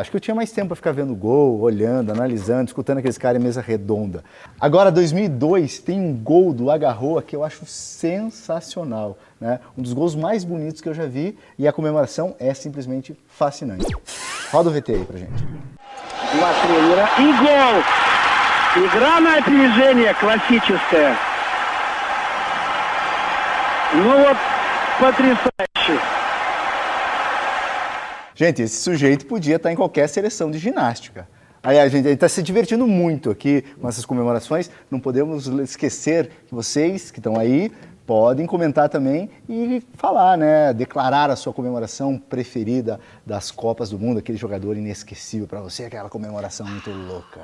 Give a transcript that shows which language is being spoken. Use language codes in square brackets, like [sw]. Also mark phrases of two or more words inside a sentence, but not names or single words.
[pt] Acho que eu tinha mais tempo para ficar vendo gol, olhando, analisando, escutando aqueles caras em mesa redonda. Agora, 2002, tem um gol do Agarroa que eu acho sensacional. Né? Um dos gols mais bonitos que eu já vi e a comemoração é simplesmente fascinante. Roda o VT aí pra gente. [ru] Два тренера и гол. Игра на опережение классическая. Ну вот, потрясающе. [pt] Gente, esse sujeito podia estar em qualquer seleção de ginástica. Aliás, gente, ele está se divertindo muito aqui com essas comemorações. Não podemos esquecer que vocês que estão aí podem comentar também e falar, né? Declarar a sua comemoração preferida das Copas do Mundo, aquele jogador inesquecível para você, aquela comemoração muito louca.